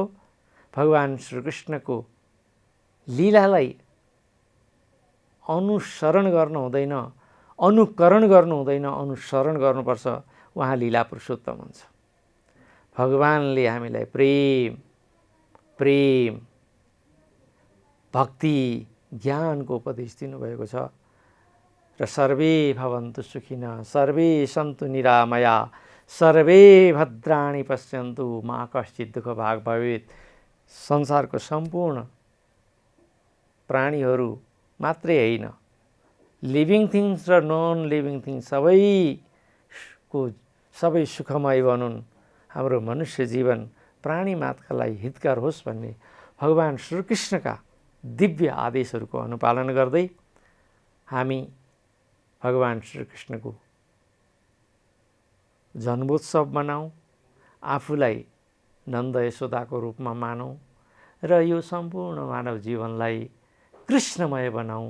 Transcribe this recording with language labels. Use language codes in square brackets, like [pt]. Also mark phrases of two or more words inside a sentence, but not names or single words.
[ne] भगवान् श्रीकृष्णको लीलालाई अनुसरण गर्नु हुँदैन, अनुकरण गर्नु हुँदैन, अनुसरण गर्नुपर्छ। उहाँ लीला पुरुषोत्तम हुन्छ। भगवानले हामीलाई प्रेम, भक्ति, ज्ञानको उपदेश दिनुभएको छ। [sa] र सर्वे भवन्तु सुखिनः, सर्वे सन्तु निरामया, सर्वे भद्राणि पश्यन्तु मा कश्चित् दुःख भाग भवेत्। [ne] संसारको सम्पूर्ण प्राणीहरू मात्रै होइन, [en] living things [ne] र [en] non living things [ne] सबै सुखमय बनुन्। हाम्रो मनुष्य जीवन प्राणी मात्रलाई हितकर होस् भन्ने भगवान् श्रीकृष्णका दिव्य आदेशहरूको अनुपालन गर्दै हामी भगवान् श्रीकृष्णको जन्मोत्सव मनाऊँ, आफूलाई नन्द यशोदाको रूपमा मानौँ र यो सम्पूर्ण मानव जीवनलाई कृष्णमय बनाऊँ।